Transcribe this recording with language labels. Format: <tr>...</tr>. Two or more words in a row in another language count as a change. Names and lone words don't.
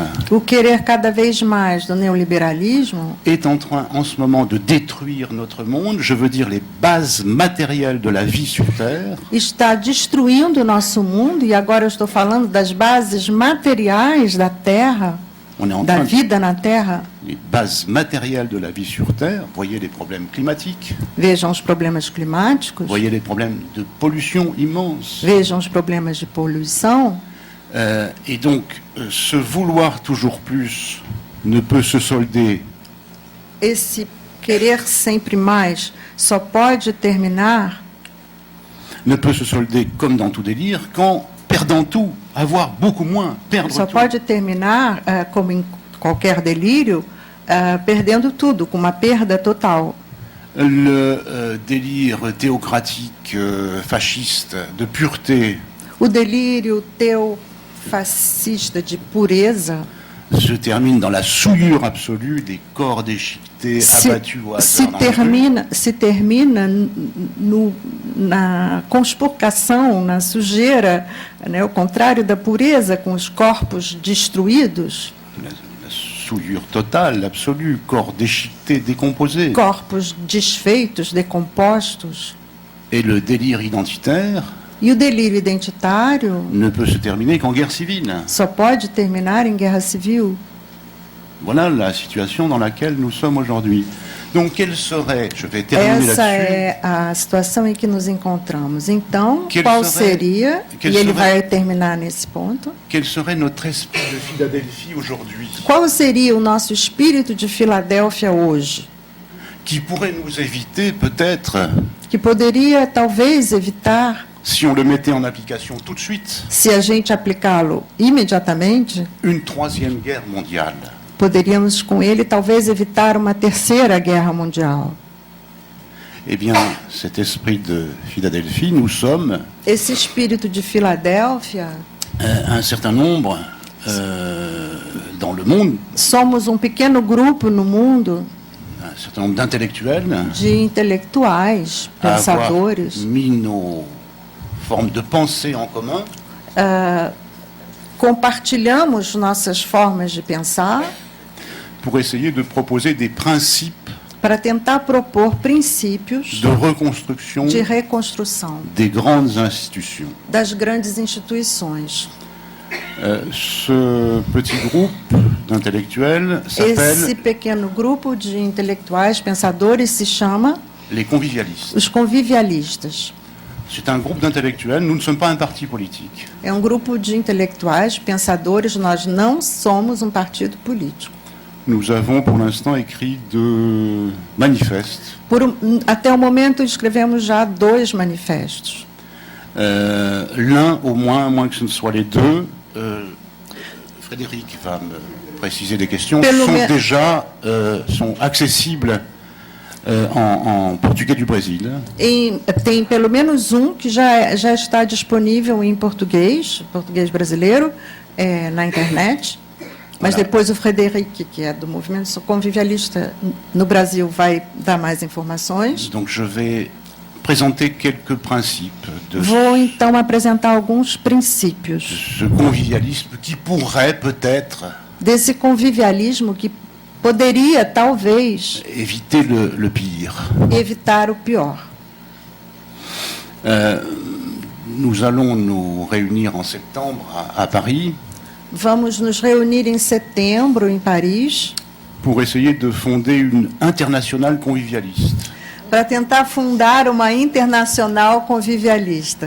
<pt>O querer cada vez mais do neoliberalismo</pt> <fr>est en train en ce moment de détruire notre monde, je veux dire les bases matérielles de la vie sur Terre.</fr> <pt>está destruindo o nosso mundo, e agora eu estou falando das bases materiais da Terra,</pt> <fr>On est en</fr> <pt>da</pt> <fr>train de,</fr> <pt>vida na Terra.</pt> <fr>les bases matérielles de la vie sur Terre, voyez les problèmes climatiques,</fr> <pt>Vejam os problemas climáticos,</pt> <fr>voyez les problèmes de pollution immense.</fr> <pt>vejam os problemas de poluição.</pt> <fr>Et donc, ce vouloir toujours plus ne peut se solder</fr> <pt>Esse querer sempre mais só pode terminar,</pt> <fr>comme dans tout délire, qu'en perdant tout, avoir beaucoup moins, perdre</fr> <pt>só</pt> <fr>tout.</fr> <pt>pode terminar, como em qualquer delírio, perdendo tudo, com uma perda total.</pt> <fr>Le délire théocratique fasciste de pureté</fr> <pt>O delírio teofascista de pureza</pt> <fr>se termine dans la souillure absolue des corps déchiquetés, abattus au hasard dans la rue.</fr> <pt>se termina na conspurcação, na sujeira, né, o contrário da pureza, com os corpos destruídos,</pt> <fr>La souillure totale, absolue, corps déchiquetés, décomposés.</fr> <pt>corpos desfeitos, decompostos.</pt> <fr>Et le délire identitaire</fr> <pt>E o delírio identitário</pt> <fr>ne peut se terminer qu'en guerre civile.</fr> <pt>só pode terminar em guerra civil.</pt> <fr>Voilà la situation dans laquelle nous sommes aujourd'hui. Donc, quelle serait, je vais terminer</fr> <pt>Essa</pt> <fr>là-dessus,</fr> <pt>é a situação em que nos encontramos. Então,</pt> <fr>Quel</fr> <pt>qual</pt> <fr>serait-</fr> <pt>seria,</pt> <fr>quel</fr> <pt>e ele</pt> <fr>serait-</fr> <pt>vai terminar nesse ponto,</pt> <fr>quel serait notre esprit de Philadelphie aujourd'hui,</fr> <pt>qual seria o nosso espírito de Filadélfia hoje?</pt> <fr>qui pourrait nous éviter peut-être,</fr> <pt>Que poderia, talvez, evitar,</pt> <fr>si on le mettait en application tout de suite,</fr> <pt>se a gente aplicá-lo imediatamente,</pt> <fr>une troisième guerre mondiale.</fr> <pt>poderíamos com ele talvez evitar uma terceira guerra mundial.</pt> <fr>Eh bien, cet esprit de Philadelphie, nous sommes</fr> <pt>Esse espírito de Filadélfia,</pt> <fr>un certain nombre dans le monde,</fr> <pt>somos pequeno grupo no mundo</pt> <fr>un certain nombre d'intellectuels</fr> <pt>de intelectuais,</pt> <fr>à avoir</fr> <pt>pensadores,</pt> <fr>mis nos formes de pensée en commun</fr> <pt>compartilhamos nossas formas de pensar</pt> <fr>pour essayer de proposer des principes</fr> <pt>para tentar propor princípios</pt> <fr>de reconstruction</fr> <pt>de reconstrução</pt> <fr>des grandes institutions.</fr> <pt>das grandes instituições.</pt> <fr>Ce petit groupe d'intellectuels</fr> <pt>Esse</pt> <fr>s'appelle</fr> <pt>pequeno grupo de intelectuais, pensadores, se chama</pt> <fr>les convivialistes.</fr> <pt>os convivialistas.</pt> <fr>C'est un groupe d'intellectuels, nous ne sommes pas un parti politique.</fr> <pt>É grupo de intelectuais, pensadores, nós não somos partido político.</pt> <fr>Nous avons pour l'instant écrit 2 manifestes.</fr> <pt>Até o momento escrevemos já 2 manifestos.</pt> <fr>L'un au moins, à moins que ce ne soit les 2, Frédéric va me préciser des questions, sont accessibles en portugais du Brésil.</fr> <pt>Tem pelo menos que já está disponível em português brasileiro, na internet. Mas depois o Frederic, que é do movimento convivialista no Brasil, vai dar mais informações.</pt> <fr>Donc je vais présenter quelques principes de</fr> <pt>Vou então apresentar alguns princípios</pt> <fr>ce convivialisme qui pourrait peut-être</fr> <pt>desse convivialismo que poderia, talvez,</pt> <fr>éviter le pire.</fr> <pt>evitar o pior.</pt> <fr>Nous allons nous réunir en septembre à Paris.</fr> <pt>Vamos nos reunir em setembro em Paris.</pt> <fr>pour essayer de fonder une internationale convivialiste,</fr> <pt>para tentar fundar uma internacional convivialista,</pt>